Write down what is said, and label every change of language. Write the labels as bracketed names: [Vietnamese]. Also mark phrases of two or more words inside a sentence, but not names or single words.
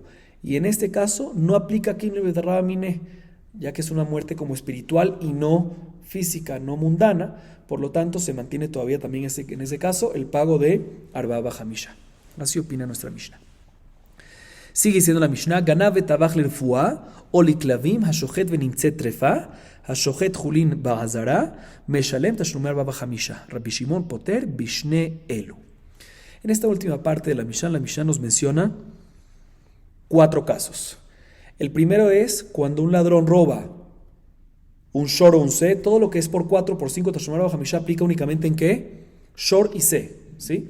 [Spanish] Y en este caso no aplica [Aramaic] קים ליה בדרבה מיניה, [Spanish] ya que es una muerte como espiritual y no física, no mundana. Por lo tanto, se mantiene todavía también en ese caso el pago de [Hebrew] ארבעה וחמשה. [Spanish] Así opina nuestra Mishnah. Sigue diciendo la Mishnah, [Hebrew] גנב וטבח לרפואה, או לכלבים, השוחט ונמצא טרפה, השוחט חולין בעזרה, משלם תשלומי ארבעה וחמשה. רבי שמעון פוטר בשני אלו. [Spanish] En esta última parte de la Mishnah nos menciona 4 casos. El primero es cuando un ladrón roba un shor o un se, todo lo que es por 4 por 5 [Hebrew] תשלומי ארבעה וחמשה [Spanish] aplica únicamente en ¿qué? Shor y se, ¿sí?